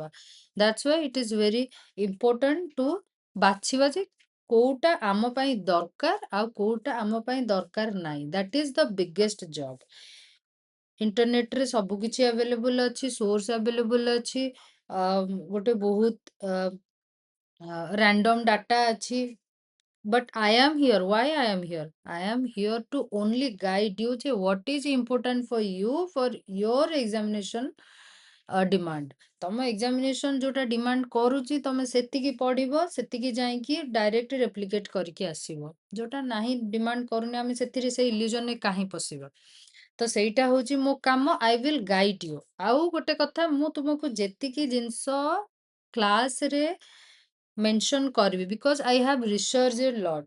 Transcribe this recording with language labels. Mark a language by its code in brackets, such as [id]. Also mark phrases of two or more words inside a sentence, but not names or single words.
[en] that's why it is very important to [or] ବାଛିବା ଯେ କୋଉଟା ଆମ ପାଇଁ ଦରକାର ଆଉ କୋଉଟା ଆମ ପାଇଁ ଦରକାର ନାହିଁ। [en] that is the biggest job. [or] ଇଣ୍ଟରନେଟରେ ସବୁ କିଛି ଆଭେଲେବୁଲ ଅଛି, ସୋର୍ସ ଆଭେଲେବୁଲ ଅଛି, ଗୋଟେ ବହୁତ [en] random data [or] ଅଛି। [en] But I am here. Why I am here? I am here to only guide you to what is important for you for your examination demand. [or] ତମ ଏକ୍ସାମିନେସନ ଯୋଉଟା ଡିମାଣ୍ଡ କରୁଛି ତମେ ସେତିକି ପଢିବ, ସେତିକି ଯାଇକି [en] direct replicate [or] କରିକି ଆସିବ। ଯୋଉଟା ନାହିଁ ଡିମାଣ୍ଡ କରୁନି, ଆମେ ସେଥିରେ ସେଇ ଇଲ୍ୟୁଜନରେ କାହିଁ ପଶିବା। ତ ସେଇଟା ହଉଛି ମୋ କାମ। [en] I will guide you. [or] ଆଉ ଗୋଟେ କଥା, ମୁଁ ତୁମକୁ ଯେତିକି ଜିନିଷ କ୍ଲାସରେ ମେନସନ୍ କରିବି, [en] because I have research a lot.